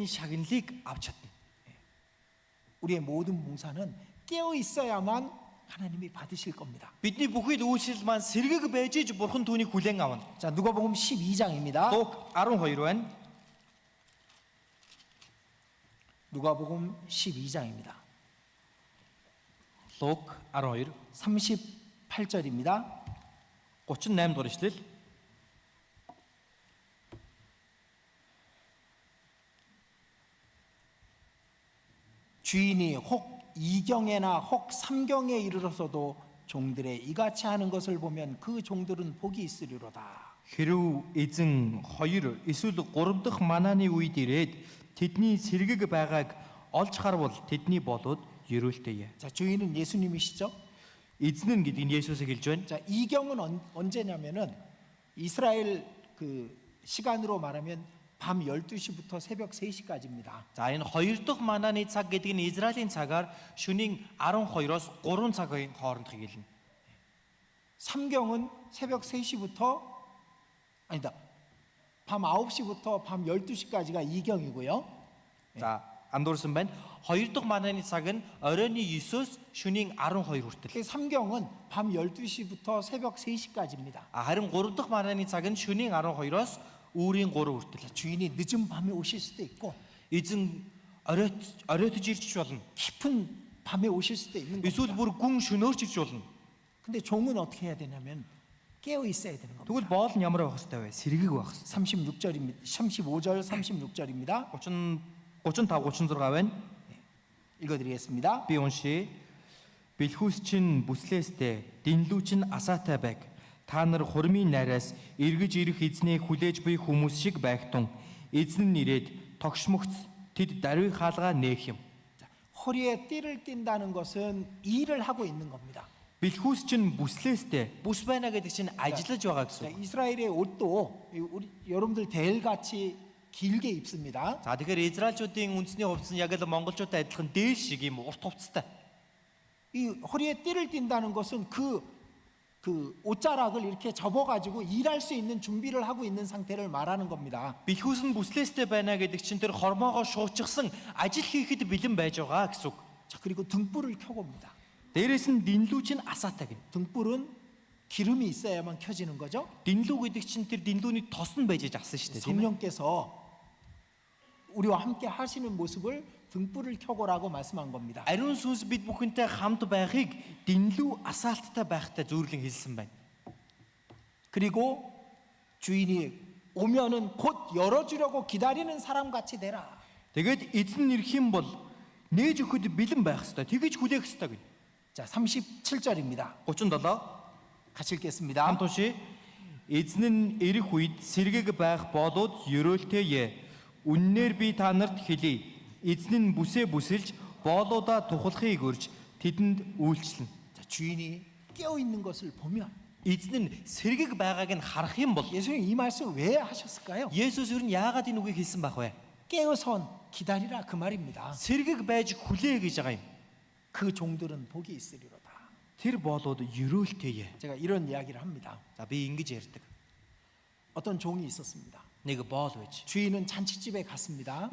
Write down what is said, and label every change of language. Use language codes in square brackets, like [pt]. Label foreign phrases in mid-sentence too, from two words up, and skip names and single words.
[mn] Тэгж байж бурхны шагналыг авч чадна. [ko] 우리의 모든 봉사는 깨어 있어야만 하나님이 받으실 겁니다. [mn] Бидний бүхий л үйлчлэл маань сэргэг байж иж бурхан түүнийг хүлээн авна. [ko] 자, 누가복음 12장입니다. [mn] Лук 12 байна. [ko] 누가복음 12장입니다. [mn] Лук 12 [ko] 38절입니다. [mn] 38 дугаар ишлэл. [ko] 주인이 혹 2경에나 혹 3경에 이르러서도 종들의 이같이 하는 것을 보면 그 종들은 복이 있으리로다. [mn] Хэрв эзэн 2 эсвэл 3 дахь манааны үед ирээд тэдний сэргэг байгааг олж харвал тэдний болоод ерөөлтэйе. [ko] 자, 주인은 예수님이시죠? [mn] Эзэн нь гэдэг нь Есүсийг хэлж байна. [ko] 자, 2경은 언제냐면은 이스라엘 그 시간으로 말하면 밤 12시부터 새벽 3시까지입니다. [mn] За энэ 2 дахь манааны цаг гэдэг нь Израилийн цагаар шөнийн 12-оос 3 цагийн хооронд хэвлэнэ. [ko] 3경은 새벽 3시부터 아니다. 밤 9시부터 밤 12시까지가 2경이고요. [mn] За андуурсан байна. 2 дахь манааны цаг нь оройн 9-оос шөнийн 12 хүртэл. [ko] 3경은 밤 12시부터 새벽 3시까지입니다. [mn] Харин 3 дахь манааны цаг нь шөнийн 12-оос үүрийн 3 хүртэл. [ko] 주인이 늦은 밤에 오실 수도 있고 [mn] Эзэн оройтож ирж болно. [ko] 깊은 밤에 오실 수도 있는 [mn] Эсвэл [ko] 겁니다. [mn] бүр гүн шөнөөрч ирж болно. [ko] 근데 종은 어떻게 해야 되냐면 깨어 있어야 되는 겁니다. [mn] Тэгвэл боол нь ямар байх хэвээр вэ? Сэргэг байх хэвээр. [ko] 36절입니다. 35절 36절입니다. [mn] 35 36 байна. [ko] 읽어드리겠습니다. [mn] Би уншия. Бэлхүүс чинь бүслээстэй, дэнлүү чинь асаатай байг. Та нар хурмын найраас эргэж ирэх эзнийг хүлээж буй хүмүүс шиг байгтун. Эзэн нь ирээд тогшмогц тэд даруй хаалгаа нээх юм. [ko] 허리에 띠를 띈다는 것은 일을 하고 있는 겁니다. [mn] Бэлхүүс чинь бүслээстэй. Бүс байна гэдэг чинь ажиллаж байгаа [ko] 자, [mn] гэсэн. [ko] 이스라엘의 옷도 우리 여러분들 델같이 길게 입습니다. [mn] За тэгэхээр Израильчуудын үндэсний хувцас нь яг л монголчуудтай адилхан дeel шиг юм урт хувцастай. [ko] 이 허리에 띠를 띈다는 것은 그 옷자락을 이렇게 접어가지고 일할 수 있는 준비를 하고 있는 상태를 말하는 겁니다. [mn] Бэлхүүс нь бүслээстэй байна гэдэг чинь тэр хормоогоо шуучгсан ажил хийхэд бэлэн байж байгаа гэсэн үг. [ko] 자, 그리고 등불을 켜고 옵니다. [mn] Дээрээс нь дэнлүү чинь асаатай гэнэ. [ko] 등불은 기름이 있어야만 켜지는 거죠. [mn] Дэнлүү гэдэг чинь тэр дэнлүүний тос нь байж асан шүү дээ. Тийм ээ. [ko] 성령께서 우리와 함께 하시는 모습을 등불을 켜고라고 말씀한 겁니다. [mn] Ариун сүнс бид бүхэнтэй хамт байхыг дэнлүү асаалттай байхтай зөөрлөн хэлсэн байна. [ko] 그리고 주인이 오면은 곧 열어주려고 기다리는 사람 같이 되라. [mn] Тэгээд эзэн ирэх юм бол нээж өгөхөд бэлэн байх ёстой. Тэгэж хүлээх ёстой гэнэ. [ko] 자, 37절입니다. 37 같이 읽겠습니다. [mn] хамт уншия. Эзэн нь ирэх үед сэргэг байх болоод ерөөлтэйе. Үннээр би та нарт хэлье. Эзэн нь бүсээ бүсэлж боолуудаа тухлахыг өрж тэдэнд үйлчлэнэ. [ko] 자, 주인이 깨어 있는 것을 보면 [mn] Эзэн нь сэргэг байгааг нь харах юм бол [ko] 예수님 이 말씀 왜 하셨을까요? [mn] Есүс ер нь яагаад энэ үгийг хэлсэн байх вэ? [ko] 깨어선 기다리라 그 말입니다. [mn] Сэргэг байж хүлээ гэж байгаа юм. [ko] 그 종들은 복이 있으리로다. [mn] Тэр боолууд ерөөлтэйе. [ko] 제가 이런 이야기를 합니다. [mn] За би ингэж ярьдаг. [ko] 어떤 종이 있었습니다. [mn] Нэг боол байж. [ko] 주인은 잔치집에 갔습니다.